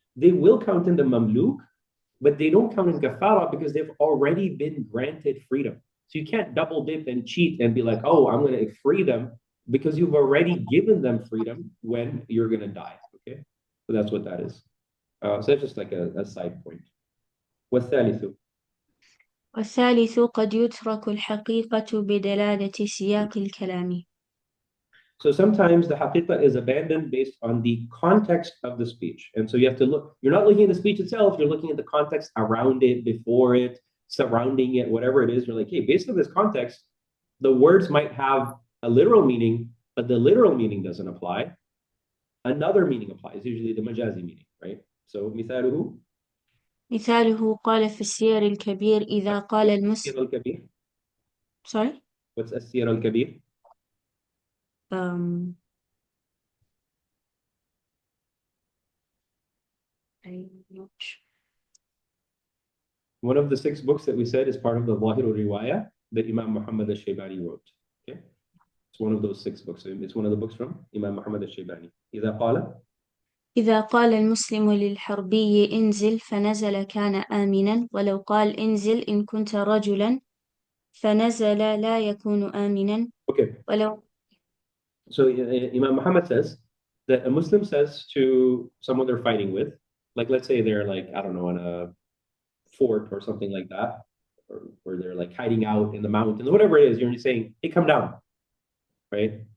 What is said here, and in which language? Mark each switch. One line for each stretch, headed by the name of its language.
English: They will count in the mamluk, but they don't count in kafara because they've already been granted freedom. So you can't double dip and cheat and be like, oh, I'm going to free them, because you've already given them freedom when you're going to die. Okay, so that's what that is. So that's just like a side point.
Arabic: والثالث والثالث قد يترك الحقيقة بدلالة سياق الكلام.
English: So sometimes the haqiqah is abandoned based on the context of the speech. And so you have to look, you're not looking at the speech itself, you're looking at the context around it, before it, surrounding it, whatever it is. You're like, hey, based on this context, the words might have a literal meaning, but the literal meaning doesn't apply. Another meaning applies, usually the majazi meaning, right? So
Arabic: مثاله قال في السير الكبير إذا قال المسلم. السير الكبير.
English: Sorry? What's السير الكبير? I'm not sure. One of the 6 books that we said is part of the Zahir al-Riwayah that Imam Muhammad al-Shaybani wrote. Okay, it's one of those 6 books. It's one of the books from Imam Muhammad al-Shaybani.
Arabic: إذا قال المسلم للحربي انزل فنزل كان آمنا، ولو قال انزل إن كنت رجلا فنزل لا يكون آمنا.
English: Okay.
Arabic: ولو
English: So Imam Muhammad says that a Muslim says to someone they're fighting with, like let's say they're like, I don't know, in a fort or something like that, or they're like hiding out in the mountains, whatever it is, you're just saying, hey, come down, right?